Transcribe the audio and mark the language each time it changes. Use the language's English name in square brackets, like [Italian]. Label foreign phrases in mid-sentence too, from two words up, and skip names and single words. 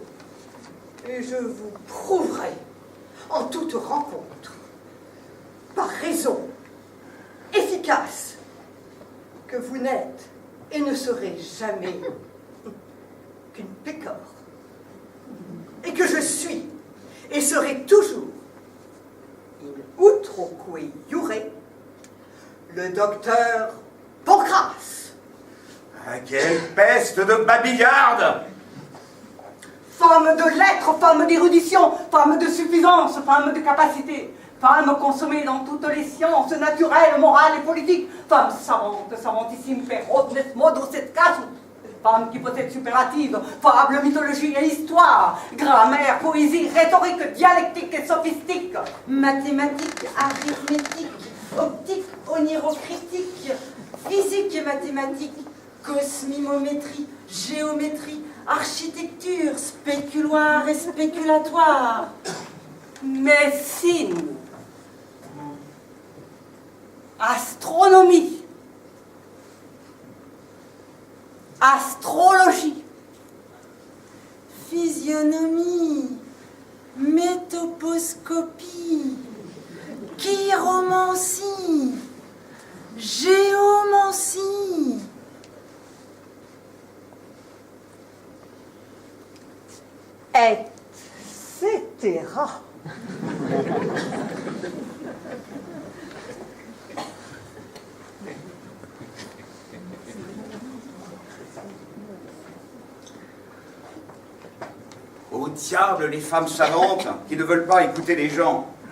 [French] Et je vous prouverai en toute rencontre, par raison efficace, que vous n'êtes et ne serez jamais qu'une pécore, et que je suis et serai toujours [Latin] in utroque iure [French] le docteur Pancrace. Ah, quelle peste de babillarde! Femme de lettres, femme d'érudition, femme de suffisance, femme de capacité, femme consommée dans toutes les sciences naturelles, morales et politiques, femme savante, [Latin] savantissime, per hodnes modos et casus, [French] femme qui possède superlative, fable, mythologie et histoire, grammaire, poésie, rhétorique, dialectique et sophistique, Mathématiques, arithmétique, optique, onirocritique, physique et mathématiques, cosmimométrie, géométrie, architecture, spéculoire et spéculatoire, médecine, astronomie, astrologie, physionomie, métoposcopie, chiromancie, géomancie, etc. Au diable, les femmes savantes qui ne veulent pas écouter les gens.